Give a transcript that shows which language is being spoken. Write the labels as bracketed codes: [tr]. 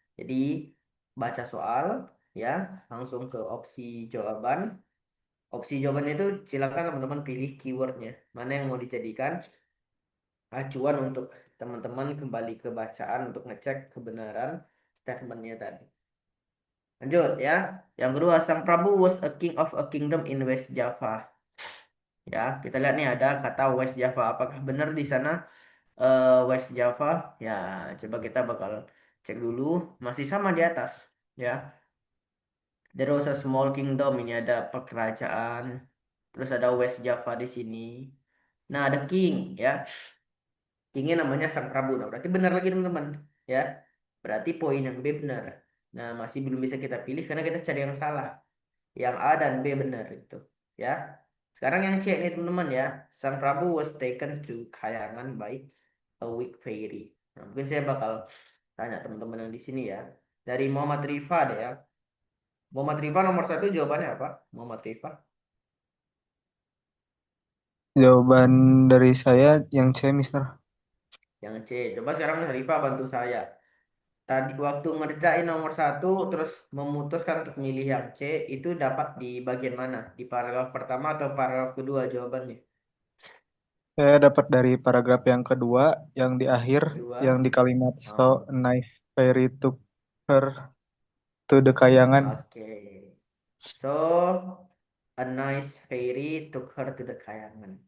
[id] Jadi baca soal ya, langsung ke opsi jawaban. Opsi jawaban itu silakan teman-teman pilih keywordnya. Mana yang mau dijadikan acuan untuk teman-teman kembali ke bacaan untuk ngecek kebenaran statementnya tadi. Lanjut ya. Yang kedua, [en] Sang Prabu was a king of a kingdom in West Java. [id] Ya, kita lihat nih ada kata West Java. Apakah benar di sana West Java? Ya, coba kita bakal cek dulu. Masih sama di atas. [en] Ya, there was a small kingdom. [id] Ini ada kerajaan. Terus ada West Java di sini. Nah, ada king ya. Kingnya namanya Sang Prabu. Nah, berarti benar lagi teman-teman. Ya, berarti poin yang B benar. Nah, masih belum bisa kita pilih karena kita cari yang salah. Yang A dan B benar itu. Ya. Sekarang yang C nih teman-teman ya. [en] Sang Prabu was taken to Kayangan by a weak fairy. [id] Nah, mungkin saya bakal tanya teman-teman yang di sini ya. Dari Muhammad Rifa deh ya. Muhammad Rifa nomor satu jawabannya apa? Muhammad Rifa. Jawaban dari saya yang C, Mister. Yang C. Coba sekarang Rifa bantu saya. Tadi waktu ngerjain nomor satu terus memutuskan untuk milih yang C itu dapat di bagian mana? Di paragraf pertama atau paragraf kedua jawabannya? Saya dapat dari paragraf yang kedua, yang di akhir, yang Kedua. di kalimat so Oh, [en] nice fairy took her to the kayangan. [id] oke. [en] So a nice fairy took her to the Kayangan.